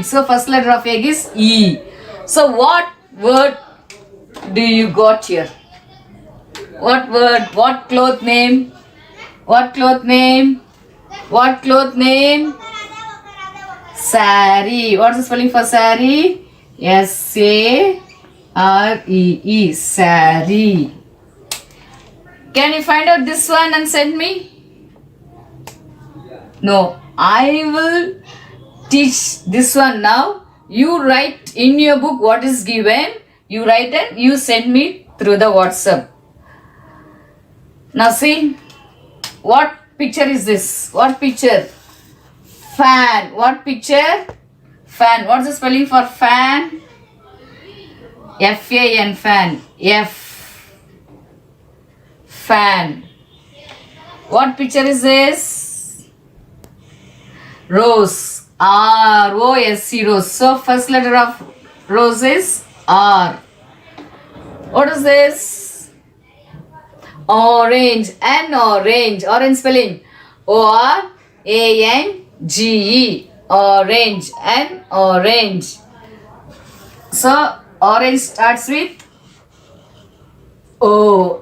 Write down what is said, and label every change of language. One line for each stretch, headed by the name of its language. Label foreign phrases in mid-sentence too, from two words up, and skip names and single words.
English: So first letter of egg is E. So what word do you got here? What word? What cloth name? What cloth name? What cloth name? Saree. What's the spelling for saree? S-A-R-E-E. Saree. Can you find out this one and send me? No, I will teach this one now. You write in your book what is given. You write and you send me through the WhatsApp. Now see, what picture is this? What picture? Fan. What picture? Fan. What's the spelling for fan? F-A-N. Fan. F. Fan. What picture is this? Rose. R-O-S-E. Rose. So first letter of rose is R. What is this? Orange. And orange. Orange spelling O-R-A-N-G-E. Orange. And orange. So orange starts with O.